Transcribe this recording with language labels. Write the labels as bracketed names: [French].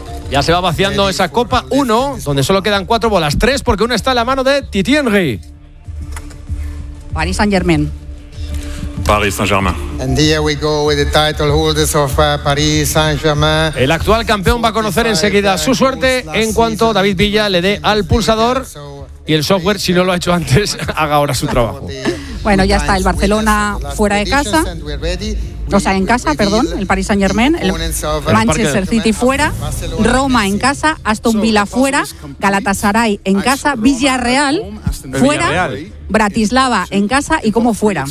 [Spanish] Ya se va vaciando esa Copa 1, donde solo quedan 4 bolas. 3, porque una está en la mano de Titi Henry. [English] Paris Saint-Germain. Paris Saint-Germain. And here we go with the title holders of Paris Saint-Germain. [Spanish] El actual campeón va a conocer enseguida su suerte en cuanto David Villa le dé al pulsador y el software, si no lo ha hecho antes, haga ahora su trabajo. Bueno, ya está, el Barcelona fuera de casa. O sea, en casa, perdón, el Paris Saint-Germain, el Manchester City fuera, Roma en casa, Aston Villa fuera, Galatasaray en casa, Villarreal fuera, Bratislava en casa y como fuera.